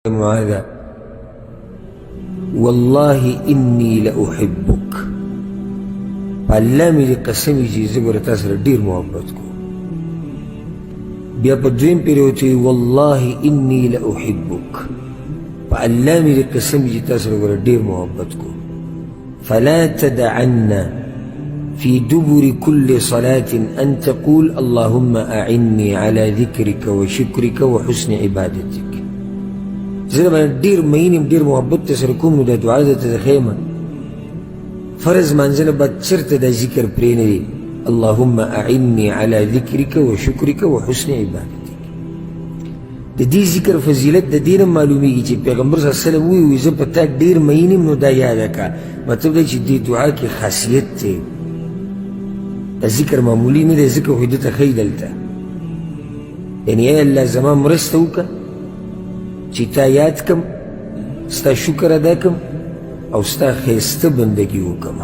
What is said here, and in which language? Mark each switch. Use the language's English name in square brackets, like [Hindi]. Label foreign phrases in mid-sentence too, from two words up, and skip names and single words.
[Arabic] معاذ والله إني لأحبك [Pashto] الله مې قسم چې زه به تا سره ډېر محبت کوم. بیا په دویم پیر وتوی [Arabic] والله إني لأحبك [Pashto] الله مې قسم چې تا سره به ډېر محبت کوم. [Arabic] فلا تدعن في دبر كل صلاة أن تقول اللهم أعني على ذكرك وشكرك وحسن عبادتك. [Pashto] زه باندې ډېر مینم ډېر محبت ته سره کوم نو دا دعا درته ښیم. فرض منځنه بعد چېرته دا ذکر پرې نه دی [Arabic] اللهم أعني على ذكرك وشكرك وحسن عبادتك. [Pashto] د دې ذکر فضیلت د دې نه معلومیږي چې پیغمبر [Arabic] صلی الله علیه وسلم [Pashto] وایي زه په تا ډېر مینم نو دا یاده کړه. مطلب دی چې دې دعا کې خاصیت دی. دا ذکر معمولي نه دی ځکه خو دې ته ښیي دلته یعنې ای الله زما مرسته وکړه چې تا یاد کم ستا شکر ادا کم او ستا ښایسته بندګي وکړمه.